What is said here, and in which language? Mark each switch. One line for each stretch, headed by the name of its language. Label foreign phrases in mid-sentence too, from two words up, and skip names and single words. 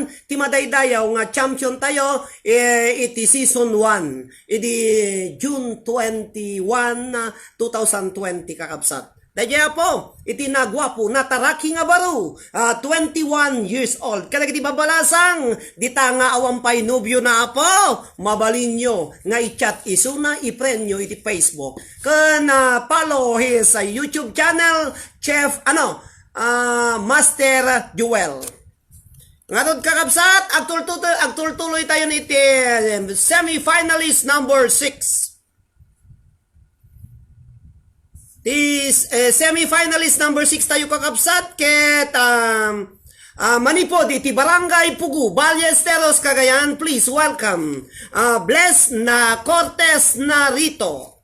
Iloko: Timadaydayaw nga champion tayo, iti season 1, iti June 21, 2020 kakabsat. Daya po, iti nagwapo na taraki nga baro, 21 years old. Kada iti babalasang, dita nga awampay nobyo na po, mabalin nyo, nga i-chat isuna, i-friend nyo iti Facebook.
English: Kana follow his YouTube channel, Chef, Master Joel.
Iloko: Ngatod kakabsat, agtultuloy tayo niti semi-finalist number 6.
English: This semi-finalist number 6
Iloko: tayo kakabsat ket Manipod iti Barangay Pugu, Ballesteros, Cagayan.
English: Please welcome Bless na Cortez Narito.